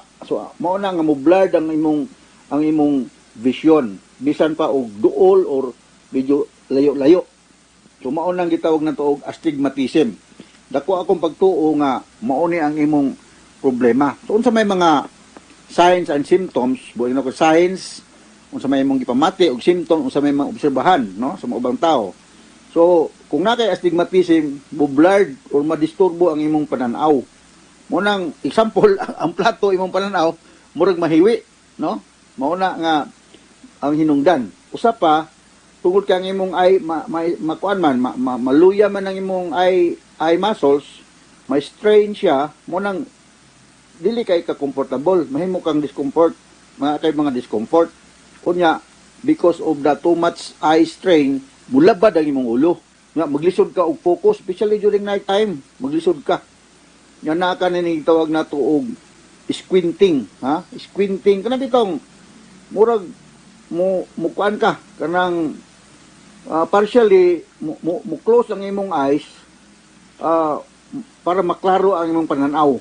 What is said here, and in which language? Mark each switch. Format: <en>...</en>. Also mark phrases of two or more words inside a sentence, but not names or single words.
<ceb>So mao na nga mo blurred ang imong vision bisan pa og duol or medyo layo-layo. So mao nang gitawag na to og astigmatism. Dako akong pagtuo nga mao ni ang imong problema. So unsa may mga</ceb> <en>signs and symptoms,</en> <ceb>buhay na ko signs, unsa may imong gipamati og symptom, unsa may mga obserbahan, no, sa mga ubang tao. So kung nakay astigmatism, blurred or madisturbo ang imong pananaw. Mo nang example, ang plato imong pananaw murag mahiwi, no? Mao na nga ang hinungdan. Usa pa tungod kay ang imong eye makuan man maluya man ang imong</ceb> <en>eye muscles,</en> <ceb>may strain siya, mo nang dili kay ka comfortable, mahimo kang discomfort, mga discomfort.</ceb> <en>Kunya because of the too much eye strain,</en> <ceb>mulabad ang imong ulo. Nga maglisod ka og focus,</ceb> <en>especially during night time,</en> <ceb>maglisod ka. Nya naa ka ni tawag nato og squinting, ha? Squinting kana bitong murag mo kuan ka kanang partially mo close ang imong eyes para maklaro ang imong pananaw.</ceb>